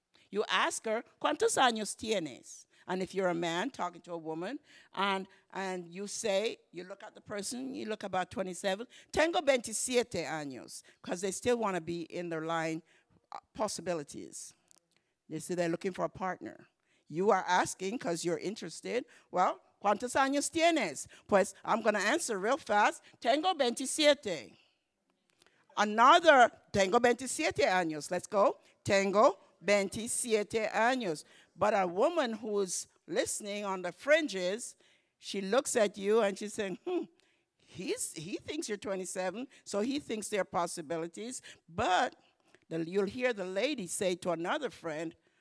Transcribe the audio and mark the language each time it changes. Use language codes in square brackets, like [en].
[en] You ask her, [es] ¿cuántos años tienes? [en] And if you're a man talking to a woman, and you say, you look at the person, you look about 27, [es] tengo 27 años, [en] because they still want to be in their line possibilities. They say they're looking for a partner. You are asking because you're interested. [es] Well, ¿cuántos años tienes? [en] Pues I'm going to answer real fast. [es] Tengo 27. [en] Another, [es] tengo 27 años. [en] Let's go. [es] Tengo 27 años. [en] But a woman who's listening on the fringes, she looks at you and she's saying, he thinks you're 27, so he thinks there are possibilities. But you'll hear the lady say to another friend,